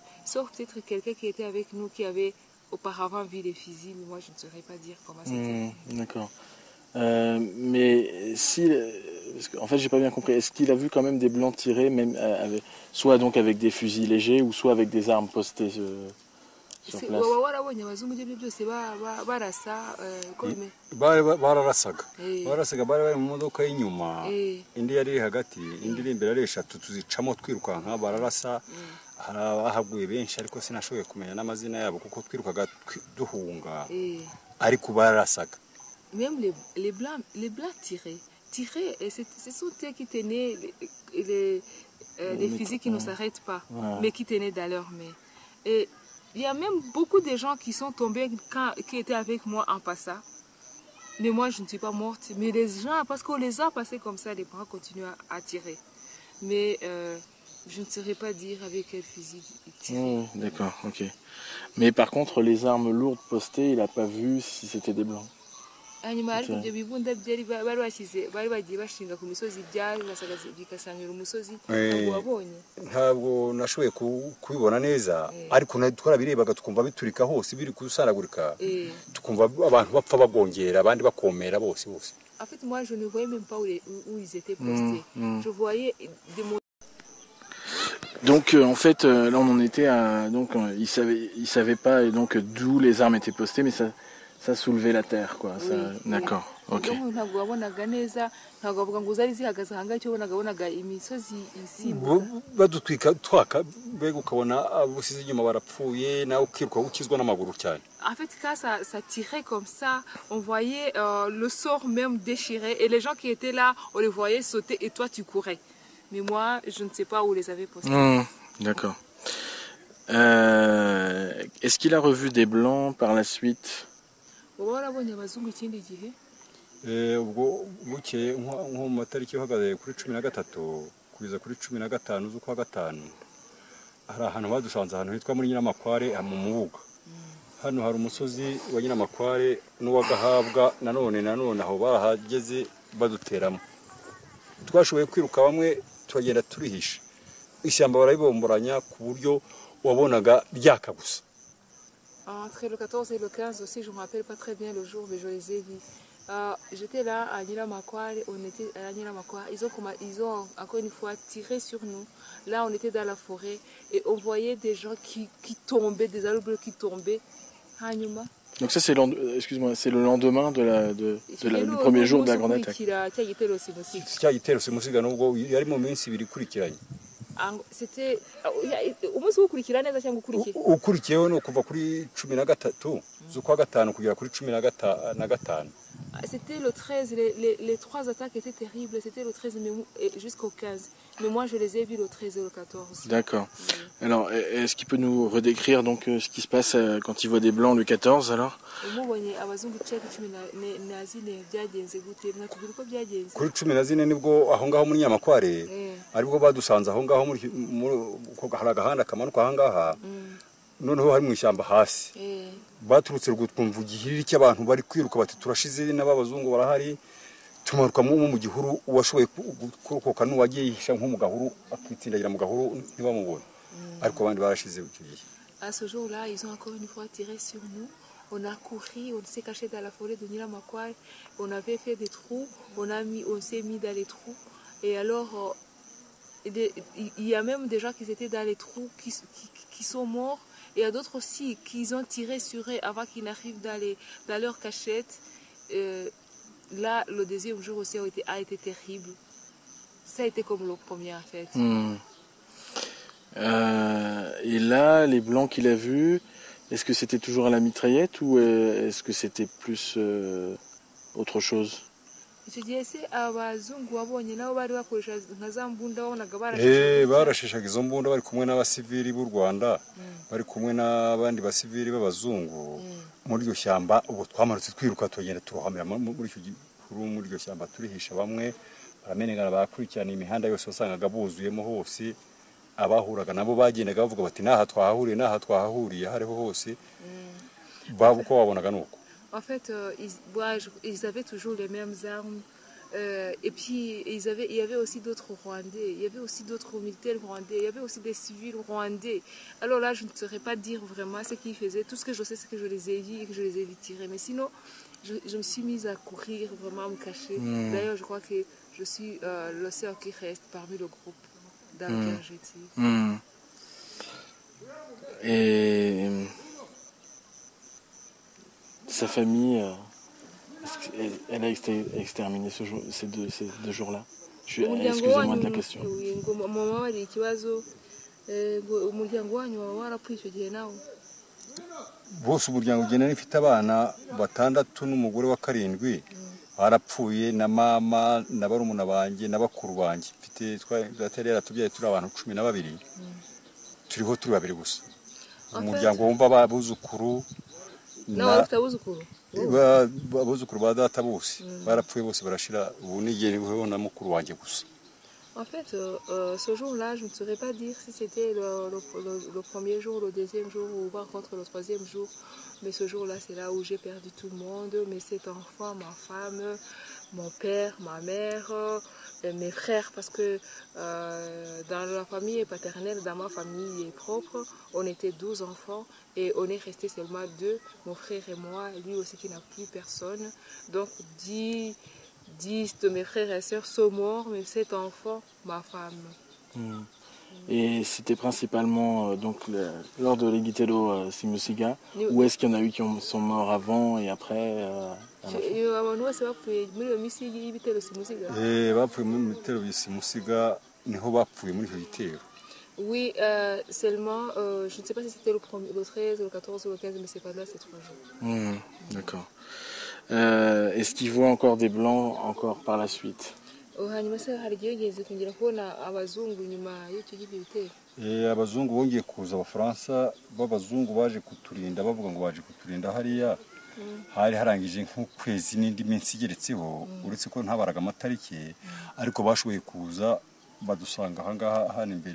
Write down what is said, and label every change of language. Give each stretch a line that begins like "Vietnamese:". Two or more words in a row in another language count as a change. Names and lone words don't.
French: Sauf peut-être quelqu'un qui était avec nous, qui avait auparavant vu les fusils, mais moi, je ne saurais pas dire comment c'était. D'accord. Mais si, en fait, j'ai pas bien compris. Est-ce qu'il a vu quand même des blancs tirer, même soit donc avec des fusils légers ou soit avec des armes postées sur place?
Kinyarwanda: Barasaga bari bari mu modoka y'inyuma indi yari iri hagati indi iri imbere ari eshatu tuzicamo twirukanka bararasa hari abahaguye benshi ariko sinashoboye kumenya n'amazina yabo kuko twirukaga duhunga ariko bararasaga.
French: Même les blancs tiraient, et ce sont eux qui tenaient les fusils qui ne s'arrêtent pas, mais qui tenaient dans leurs mains. Et il y a même beaucoup de gens qui sont tombés, qui étaient avec moi en passant. Mais moi, je ne suis pas morte. Mais les gens, parce qu'on les a passés comme ça, les bras continuent à tirer. Mais je ne saurais pas dire avec quel fusil ils tiraient. D'accord, ok. Mais par contre, les armes lourdes postées, il n'a pas vu si c'était des blancs.
Kinyarwanda: Hanyuma ariko ibyo bibunda byari bari bagiye bashinga ku misozi byasaga bikasangira umusozi ntabwo wabonye? Ntabwo nashoboye kubibona neza ariko twarabirebaga tukumva biturika hose biri kusaragurika tukumva abantu bapfa babongera abandi bakomera bose.
French: En fait, moi je ne voyais même pas où ils étaient postés. Je voyais des Donc en fait là on en était à donc il savait pas et donc d'où les armes étaient postées, mais ça soulevait la terre quoi. Oui, d'accord, ok.
Kinyarwanda: Donc ntabwo wabonaga neza ntabwo bavuga ngo zari zihagaze ahangahe cyo bonaga imisozi isimbuka badutwika twaka mbega ukabona abusize inyuma barapfuye nawe ukiruka ukizwa n'amaguru cyane.
French: En fait quand ça tirait comme ça on voyait le sort même déchiré et les gens qui étaient là on les voyait sauter et toi tu courais. Mais moi je ne sais pas où les avait postés. D'accord. Est-ce qu'il a revu des blancs par la suite?
Kinyarwanda: Warabonye abazungu ikindi gihe? Ubwo bukeye nko mu matariki uhagaze kuri 13 kugeza kuri 15 z'ukwa gatanu hari ahantu badusanze ahantu hitwa muri Nyiramakware mu Mubuga. Hano hari umusozi wa Nyiramakware n'uwagahabwa nanone aho barahageze baduteramo. Twashoboye kwiruka bamwe turagenda turihisha. Ishyamba barabibomboranya ku buryo wabonaga ryaka gusa.
French: Entre le 14 et le 15 aussi, je ne me rappelle pas très bien le jour, mais je les ai vus. J'étais là à Nyiramakware, on était à Nyiramakware. Ils ont encore une fois tiré sur nous. Là, on était dans la forêt et on voyait des gens qui tombaient, des arbres qui tombaient. Donc ça c'est le lendemain du premier jour de la grande attaque.
Kinyarwanda: C'était umunsi ukurikira neza cyangwa ukurikiyeho no kuva kuri 13 z'ukwa gatanu kugera kuri 15.
French: C'était le 13, les trois attaques étaient terribles, c'était le 13 jusqu'au 15. Mais moi je les ai vus le 13 et le 14. D'accord. Alors est-ce qu'il peut nous redécrire donc ce qui se passe quand il voit des blancs le 14 alors?
Kinyarwanda: Kuri 14 nibwo aho ngaho muri Nyamakware aribwo badusanze aho ngaho muri hari agahanda kamanuka aha ngaha noneho hari mu ishyamba hasi baturutse rugutwumva igihiriri cy'abantu bari kwiruka bati turashize n'abazungu barahari tumaruka mu gihuru washoboye kurokoka n'uwagiye yihisha nko mu gahuru akitsindagira mu gahuru ntibamubone ariko abandi barashize icyo gihe.
French: À ce jour-là, ils ont encore une fois tiré sur nous. On a couru, on s'est caché dans la forêt de Nyiramakware. On avait fait des trous, on s'est mis dans les trous. Et alors, il y a même des gens qui étaient dans les trous qui sont morts. Et il y a d'autres aussi qui ont tiré sur eux avant qu'ils n'arrivent dans leur cachette. Là, le deuxième jour aussi a été terrible. Ça a été comme le premier en fait. Et là, les blancs qu'il a vus, est-ce que c'était toujours à la mitraillette ou est-ce que c'était plus autre chose?
Kinyarwanda: icyo gihe se abazungu wabonye nabo bari bakoresha nka za mbunda wabonaga barashishije barasheshaga izo mbunda bari kumwe n'abasivili b'u Rwanda bari kumwe n'abandi basivili b'abazungu muri iryo shyamba. Ubwo twamanutse twiruka tugenda turohamira muri icyo gihuru, muri iryo shyamba turihisha. Bamwe baramenengana bakurikirana imihanda yose wasangaga buzuyemo hose. Abahuraga nabo bagendaga bavuga bati naha twahahuriye hariho hose. Babo uko wabonaga nuko.
French: En fait, ils avaient toujours les mêmes armes. Et puis, il y avait aussi d'autres Rwandais. Il y avait aussi d'autres militaires rwandais. Il y avait aussi des civils rwandais. Alors là, je ne saurais pas dire vraiment ce qu'ils faisaient. Tout ce que je sais, c'est que je les ai vus et que je les ai vus tirer. Mais sinon, je me suis mise à courir, vraiment à me cacher. D'ailleurs, je crois que je suis le seul qui reste parmi le groupe dans lequel j'étais. Et sa famille, elle a été exterminée ces deux jours-là. Excusez-moi de la question.
Kinyarwanda: Bose umuryango ugenda n'ifite abana 6 n'umugore wa 7 barapfuye, na mama na barumuna banjye na bakuru banjye. Mfite twatari yaratubyaye turi abantu 12 turiho turi babiri gusa. Umuryango wumva babuzukuru abuzukuru ba data bose barapfuye bose barashira. Ubu nigereho na mukuru wanjye gusa.
French: En fait, ce jour-là, je ne saurais pas dire si c'était le premier jour, le deuxième jour ou par contre le troisième jour. Mais ce jour-là, c'est là où j'ai perdu tout le monde. Mes 7 enfants, ma femme, mon père, ma mère, mes frères. Parce que dans la famille paternelle, dans ma famille propre, on était 12 enfants et on est resté seulement 2, mon frère et moi, lui aussi qui n'a plus personne. Donc 10 de mes frères et sœurs sont morts, mes 7 enfants, ma femme. Et c'était principalement lors de l'Igitelo Simusiga, ou est-ce qu'il y en a eu qui sont morts avant et après
Kinyarwanda: bapfuye muri Ibitero Simusiga niho bapfuye muri icyo gitero.
French: Oui, seulement, je ne sais pas si c'était le 13, le 14 ou le 15, mais c'est pas là, c'est 3 jours. D'accord. Est-ce qu'il voit encore des blancs encore par la suite?
Kinyarwanda: Abazungu bongeye kuza, abafaransa b'abazungu baje kuturinda, bavuga ngo baje kuturinda hariya. Hari harangije nk'ukwezi n'indi minsi igeretseho, uretse ko ntabaraga amatariki, ariko bashoboye kuza badusanga ahangaha hano imbere.